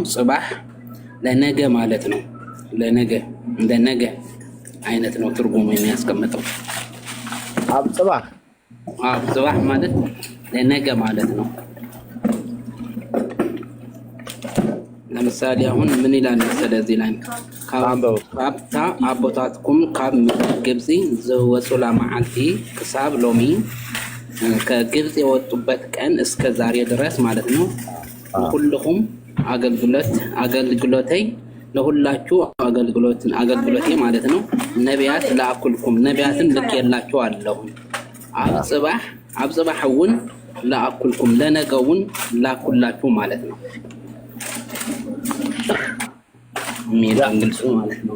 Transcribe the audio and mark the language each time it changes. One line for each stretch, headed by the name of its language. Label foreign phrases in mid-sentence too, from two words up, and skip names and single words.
Amharic: ጽባህ ለነገ ማለት ነው። ለነገ እንደ ነገ አይነት ነው ትርጉሙ የሚያስቀምጠው።
Tigrinya: አብጽባህ
Amharic: ማለት ለነገ ማለት ነው። ለምሳሌ አሁን ምን ይላል?
Tigrinya: ስለዚህ ላይ ካብታ አቦታትኩም ካብ ግብፅ ዘወፁላ መዓልቲ ክሳብ
Amharic: ሎሚ ከግብፅ የወጡበት ቀን እስከ ዛሬ ድረስ ማለት ነው። ሁሉም አገልግሎቴ ለሁላችሁ አገልግሎቴ ማለት ነው።
Tigrinya: ነቢያት ለአኩልኩም
Amharic: ነቢያትን ልኬላችሁ አለሁ።
Tigrinya: አብጽባሕውን ለአኩልኩም
Amharic: ለነገውን ላኩላችሁ ማለት ነው። ግልጹ ማለት ነው።